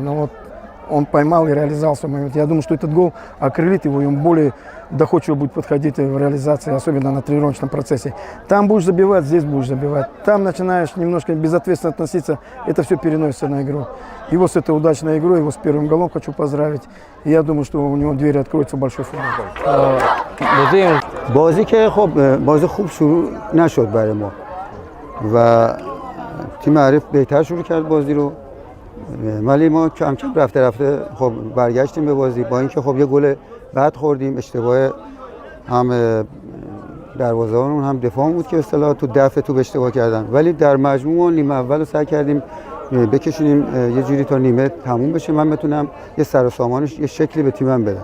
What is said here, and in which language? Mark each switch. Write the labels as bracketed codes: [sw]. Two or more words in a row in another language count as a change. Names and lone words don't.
[ru] Но вот он поймал и реализовал свой момент. Я думаю, что этот гол окрылит его, и он более доходчиво будет подходить в реализации, особенно на тренировочном процессе. Там будешь забивать, здесь будешь забивать. Там начинаешь немножко безответственно относиться, это все переносится на игру. Его с этой удачной игрой, его с первым голом хочу поздравить. И я думаю, что у него двери откроются в большой футбол. [fa] بازی که خب بازی خوب شروع نشد برای ما و تیم حریف بهتر شروع کرد بازی رو، ولی ما کم کم رفته خب برگشتیم به بازی. با اینکه خب یه گل بعد خوردیم، اشتباه هم دروازه‌بانمون هم دفاعمون بود که به اصطلاح تو دفع توپ اشتباه کردن، ولی در مجموع نیمه اول رو سعی کردیم بکشونیم یه جوری تا نیمه تموم بشه، من بتونم یه سر و سامانش یه شکلی به تیمم بدم.